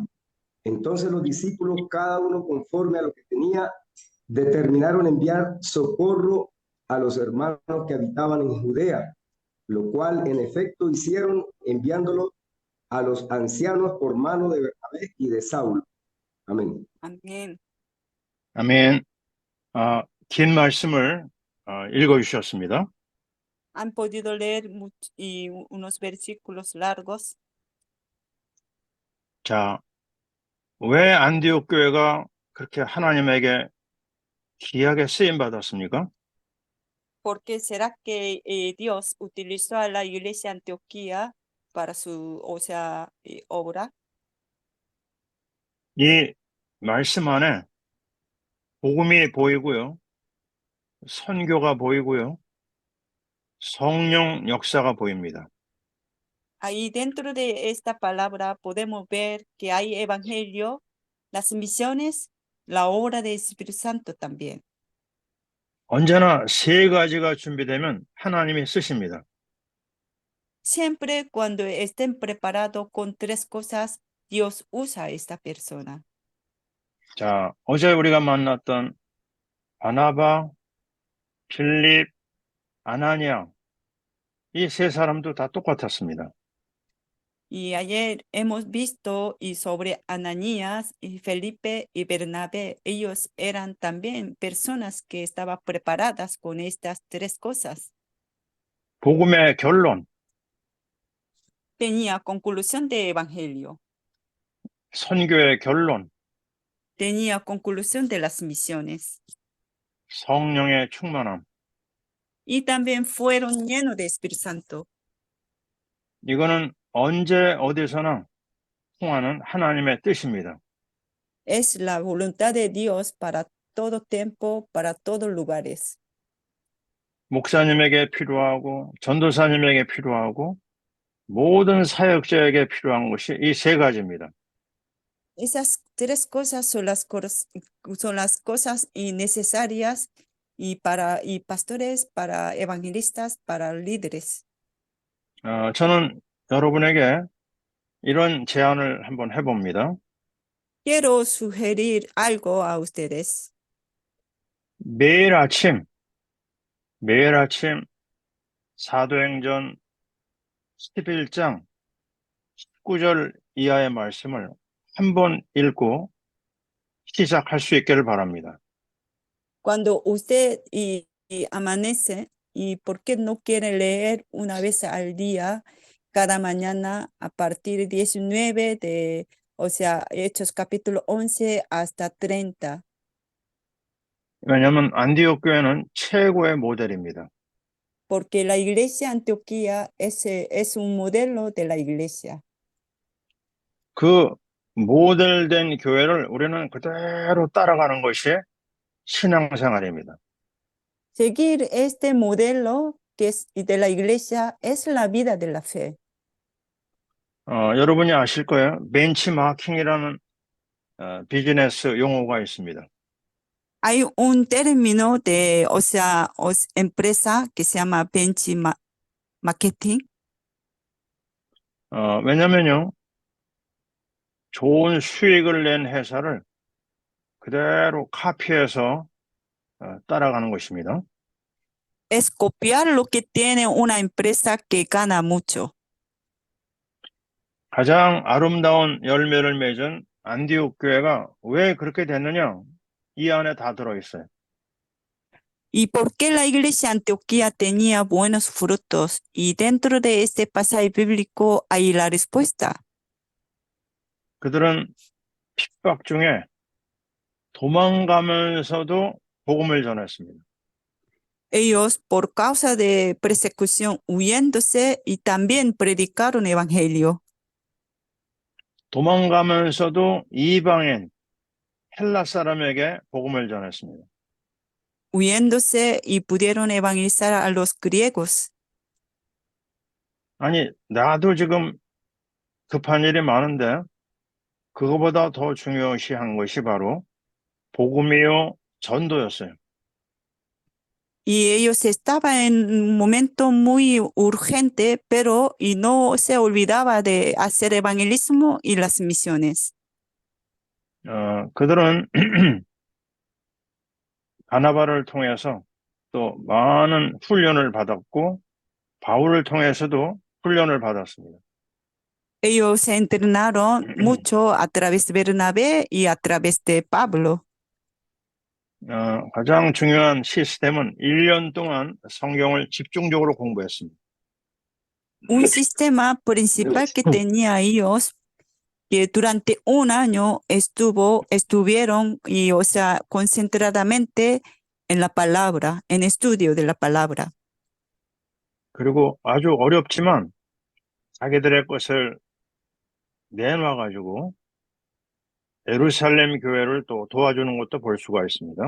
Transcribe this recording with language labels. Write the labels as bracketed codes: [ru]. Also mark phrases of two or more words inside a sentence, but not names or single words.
[es] Entonces los discípulos, cada uno conforme a lo que tenía, determinaron enviar socorro a los hermanos que habitaban en Judea, lo cual en efecto hicieron, enviándolo a los ancianos por mano de Bernabé y de Saulo. Amén. Amén. [ko] 아멘. 긴 말씀을 읽어주셨습니다. [es] Han podido leer unos versículos largos. [ko] 자, 왜 안디옥 교회가 그렇게 하나님에게 귀하게 쓰임 받았습니까? [es] ¿Por qué será que Dios utilizó a la iglesia de Antioquía para su, o sea, obra? [ko] 이 말씀 안에 복음이 보이고요, 선교가 보이고요, 성령 역사가 보입니다. [es] Ahí dentro de esta palabra podemos ver que hay evangelio, las misiones, la obra del Espíritu Santo también. [ko] 언제나 세 가지가 준비되면 하나님이 쓰십니다. [es] Siempre cuando estén preparados con tres cosas, Dios usa a esta persona. [ko] 자, 어제 우리가 만났던 바나바, 필립, 아나니아, 이 세 사람도 다 똑같았습니다. [es] Y ayer hemos visto y sobre Ananías y Felipe y Bernabé. Ellos eran también personas que estaban preparadas con estas tres cosas. [ko] 복음의 결론, [es] Tenía conclusión de evangelio, [ko] 선교의 결론, [es] tenía conclusión de las misiones [ko] 성령의 충만함. [es] y también fueron llenos de Espíritu Santo. [ko] 이거는 언제 어디서나 통하는 하나님의 뜻입니다. [es] Es la voluntad de Dios para todo tiempo, para todos lugares. [ko] 목사님에게 필요하고 전도사님에게 필요하고 모든 사역자에게 필요한 것이 이 세 가지입니다. [es] Esas tres cosas son las cosas necesarias y pastores, para evangelistas, para líderes. [ko] 저는 여러분에게 이런 제안을 한번 해봅니다. [es] Quiero sugerir algo a ustedes. [ko] 매일 아침 사도행전 11장 19절 이하의 말씀을 한 번 읽고 시작할 수 있기를 바랍니다. [es] Cuando usted y amanece, ¿y por qué no quiere leer una vez al día, cada mañana a partir de 19 o sea, Hechos capítulo 11 hasta 30? [ko] 왜냐하면 안디옥 교회는 최고의 모델입니다. [es] Porque la iglesia Antioquía es un modelo de la iglesia. [ko] 그 모델된 교회를 우리는 그대로 따라가는 것이 신앙생활입니다. [es] Seguir este modelo que es de la iglesia es la vida de la fe. [ko] 여러분이 아실 거예요. 벤치마킹이라는 비즈니스 용어가 있습니다. [es] Hay un término o sea, empresa que se llama benchmarking. [ko] 왜냐면요, 좋은 수익을 낸 회사를 그대로 카피해서 따라가는 것입니다. [es] Es copiar lo que tiene una empresa que gana mucho. [ko] 가장 아름다운 열매를 맺은 안디옥 교회가 왜 그렇게 됐느냐? 이 안에 다 들어있어요. [es] ¿Y por qué la iglesia Antioquía tenía buenos frutos? Y dentro de este pasaje bíblico hay la respuesta. [ko] 그들은 핍박 중에 도망가면서도 복음을 전했습니다. [es] Ellos, por causa de persecución, huyéndose y también predicaron evangelio. [ko] 도망가면서도 이방인 헬라 사람에게 복음을 전했습니다. [es] Huyéndose y pudieron evangelizar a los griegos. [ko] 아니, 나도 지금 급한 일이 많은데 그거보다 더 중요시한 것이 바로 복음이요 전도였어요. [es] Y ellos estaban en un momento muy urgente, pero y no se olvidaba de hacer evangelismo y las misiones. [ko] 그들은 바나바를 통해서 또 많은 훈련을 받았고 바울을 통해서도 훈련을 받았습니다. [es] Ellos se entrenaron mucho a través de Bernabé y a través de Pablo. [ko] 가장 중요한 시스템은 1년 동안 성경을 집중적으로 공부했습니다. [es] Un sistema principal que tenía ellos, que durante un año estuvieron y, o sea, concentradamente en la palabra, en estudio de la palabra. [ko] 그리고 아주 어렵지만 자기들의 것을 내놔가지고 예루살렘 교회를 또 도와주는 것도 볼 수가 있습니다.